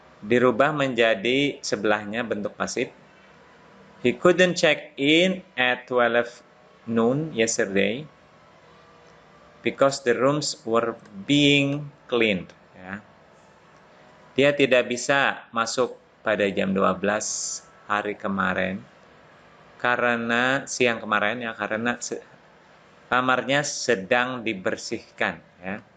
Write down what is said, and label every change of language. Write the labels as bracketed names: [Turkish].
[Indonesian] Dirubah menjadi sebelahnya bentuk pasif. [English] He couldn't check in at 12 noon yesterday because the rooms were being cleaned ya. [Indonesian] Dia tidak bisa masuk pada jam 12 hari kemarin karena siang kemarin ya, karena kamarnya sedang dibersihkan ya.